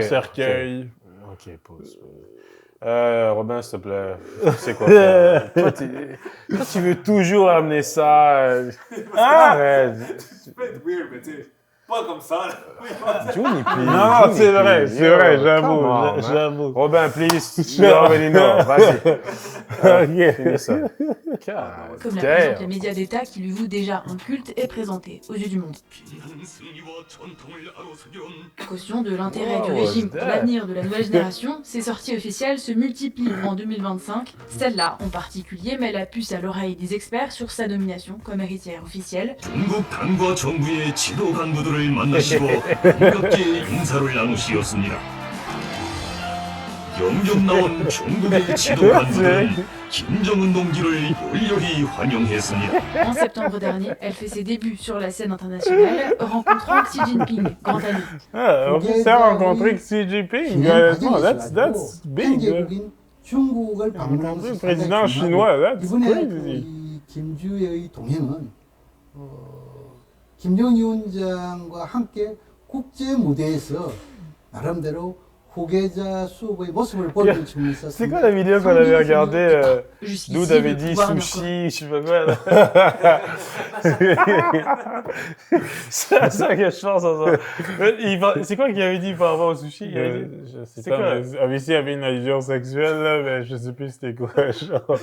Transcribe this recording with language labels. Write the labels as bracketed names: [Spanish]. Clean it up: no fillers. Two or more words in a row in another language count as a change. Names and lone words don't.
[French] cercueil. Ok, pause. Robin, s'il te plaît, c'est quoi faire? Toi, tu veux toujours amener ça. Arrête. Tu peux être weird, mais tu sais, pas comme ça. Là. [English] Johnny, please. [French] Non, Johnny, c'est vrai, [English] please. [French] c'est vrai, Yo, j'avoue, [English] come on, man. [French] j'avoue. [English] Robin, please, you already know. [French] Vas-y. Ok. Finis ça. Comme la présente les médias d'État qui lui vouent déjà un culte est présenté aux yeux du monde. Caution de l'intérêt du Wow, régime pour [English] that? [French] l'avenir de la nouvelle génération, ces sorties officielles se multiplient en 2025. Celle-là, en particulier, met la puce à l'oreille des experts sur sa nomination comme héritière officielle. [Korean] 중국 당과 정부의 지도 간부들을 만나시고 본격적인 인사를 나누시었습니다. 영접 나온 중국의 지도 간부들은 김정은 동지를 열렬히 환영했습니다. [French] En septembre dernier, elle fait ses débuts sur la scène internationale, rencontrant Xi Jinping, grand ami. Ah, on s'est rencontré avec Xi Jinping. Honnêtement, [English] that's big. [French] là. [Korean] 현재국인 중국을 [French] rencontré [Korean] 방문한 [French] le président chinois, [English] that's [Korean] 이번에 [English] crazy. [Korean] 이 김주의 동행은 김정은 위원장과 함께 국제 무대에서 나름대로 후계자 수업의 모습을 보여준 측면에서 [French] C'est quoi la vidéo qu'on avait regardée? Dude avait dit sushi, je sais pas quoi. C'est ça que je pense. C'est quoi qu'il avait dit par rapport au sushi? Il avait dit- Je sais C'est pas, quoi? mais obviously, il y avait une allusion sexuelle, là, mais je sais plus c'était quoi, genre.